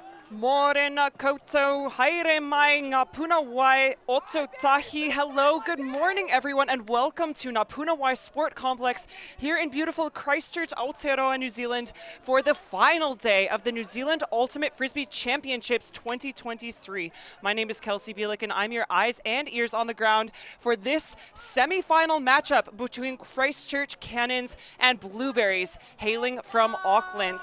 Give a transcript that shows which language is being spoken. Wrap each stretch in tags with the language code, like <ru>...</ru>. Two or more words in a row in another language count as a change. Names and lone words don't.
<mi>Morena koutou, haere mai ngā Puna wai oto tahi.</mi> <en>Hello, good morning everyone, and welcome to ngā Puna wai Sport Complex here in beautiful Christchurch, Aotearoa, New Zealand for the final day of the New Zealand Ultimate Frisbee Championships 2023. My name is Kelsey Bielik and I'm your eyes and ears on the ground for this semi-final matchup between Christchurch Cannons and Blueberries, hailing from Auckland.</en>